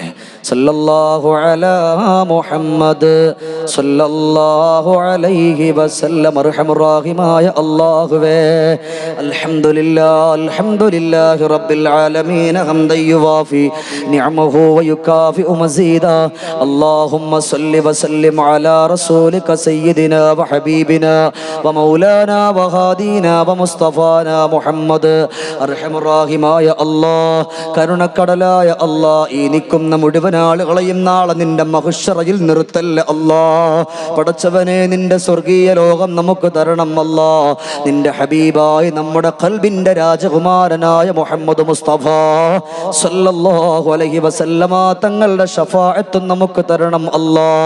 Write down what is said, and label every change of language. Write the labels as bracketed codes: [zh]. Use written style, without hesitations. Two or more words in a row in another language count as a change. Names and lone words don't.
[ar] صلى الله على محمد صلى الله عليه وسلم. [ml] അർഹമുർ റഹീമായ അല്ലാഹുവേ, [ar] الحمد لله رب العالمين حمدا يوافي نعمه ويكافئ مزيده. اللهم صل وسلم على رسولك سيدنا وحبيبنا ومولانا وهادينا ومصطفانا محمد. [ml] അർഹമുറാഹിമായ അല്ലാഹ്, കരുണക്കടലായ അല്ലാഹ്, എനിക്കുന്ന മുഴുവൻ ആളുകളെയും നാളെ നിന്റെ മഹ്ശറയിൽ നിർത്തല്ലേ അല്ലാഹ്. പടച്ചവനെ, നിന്റെ സ്വർഗീയ ലോകം നമുക്ക് തരണം അല്ലാഹ്. നിന്റെ ഹബീബായി നമ്മുടെ ഖൽബിന്റെ രാജകുമാരനായ മുഹമ്മദ് മുസ്തഫ [ar] صلى الله عليه وسلم [ml] തങ്ങളുടെ ശഫാഅത്ത് നമുക്ക് തരണം അല്ലാഹ്.